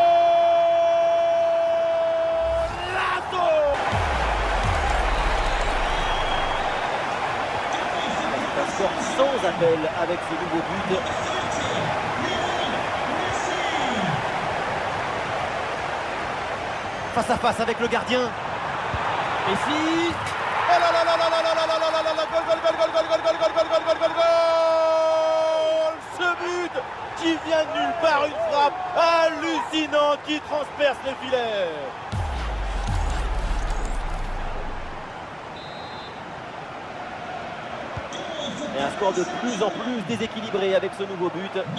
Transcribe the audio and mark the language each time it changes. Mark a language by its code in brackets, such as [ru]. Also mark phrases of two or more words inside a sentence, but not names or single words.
[fr] Un score sans appel avec ce nouveau but. Face à face avec le gardien. Messi. Oh là là là là là là là là là là là là, [es] gol, gol, gol, gol, gol, gol, gol, gol, gol, gol, gol, gol, gol. [fr] Ce but qui vient de nulle part, une frappe hallucinante qui transperce le filet. Et un score de plus en plus déséquilibré avec ce nouveau but.